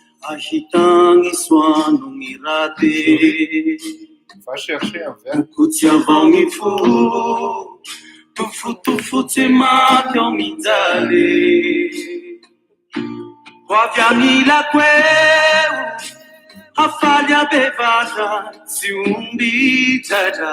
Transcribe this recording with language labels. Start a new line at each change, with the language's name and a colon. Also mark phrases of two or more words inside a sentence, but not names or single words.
Malagasy: Ahitagny soano gny raty.
French: Va chercher un verre.
Malagasy: Kokotsy avao gny fo, tofotofotsy maty ao mijaly. Ho avy amilako eo, hafaly abevatra, tsy omby dratra.